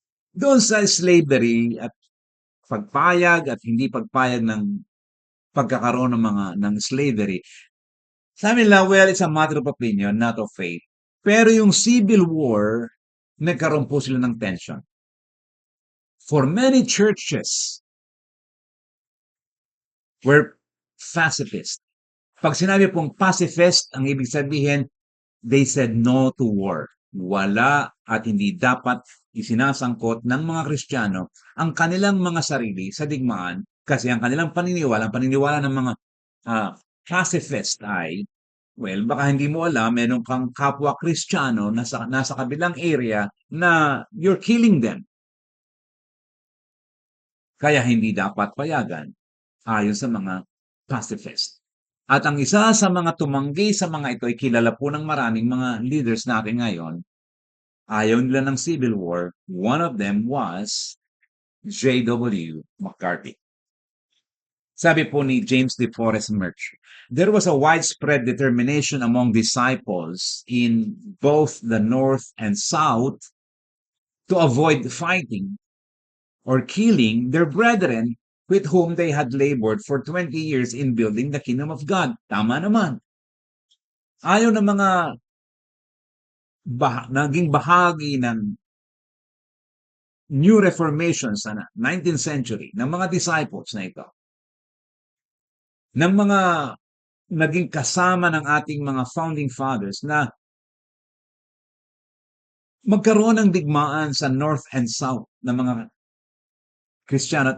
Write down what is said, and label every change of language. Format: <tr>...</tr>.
<tl>Doon sa slavery at pagpayag at hindi pagpayag ng pagkakaroon ng slavery, sabi nila,</tl> <en>well, it's a matter of opinion, not of faith.</en> <tl>Pero yung civil war, nagkaroon po sila ng tension.</tl> <en>For many churches were pacifist.</en> <tl>Pag sinabi pong pacifist, ang ibig sabihin,</tl> <en>they said no to war.</en> <tl>Wala at hindi dapat isinasangkot ng mga Kristiyano ang kanilang mga sarili sa digmaan kasi ang kanilang paniniwala ng mga pacifist ay, well, baka hindi mo alam, meron kang kapwa Kristiyano nasa kabilang area na</tl> <en>you're killing them.</en> <tl>Kaya hindi dapat payagan ayon sa mga pacifist. At ang isa sa mga tumanggi sa mga ito ay kilala po ng maraming mga leaders natin ngayon. Ayaw nila ng Civil War.</tl> <en>One of them was J.W. McCarthy.</en> <tl>Sabi po ni James D.</tl> <en>Forrest Murch, there was a widespread determination among disciples in both the North and South to avoid fighting or killing their brethren with whom they had labored for 20 years in building the kingdom of God.</en> <tl>Tama naman. Ayaw ng mga naging bahagi ng New Reformation sa 19th century ng mga disciples na ito, ng mga naging kasama ng ating mga founding fathers na magkaroon ng digmaan sa North and South ng mga Kristiyano.</tl>